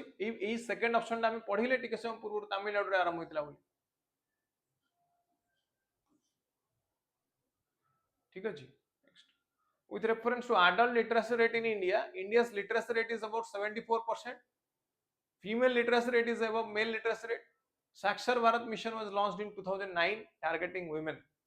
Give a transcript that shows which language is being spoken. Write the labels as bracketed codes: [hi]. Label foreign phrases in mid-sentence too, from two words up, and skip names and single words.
[or] ए [en] second option [or] ହମ ପଢିଲେ ଟିକେ ସମୟ ପୂର୍ବ ତାମିଲନାଡୁ ରେ ଆରମ୍ଭ ହୋଇଥିଲା ବୋଲି, ଠିକ ଅଛି। [en] नेक्स्ट, with reference to adult literacy rate in India, India's literacy rate is about 74%. Female literacy rate is above male literacy rate. Sakshar Bharat mission was launched in 2009 targeting women.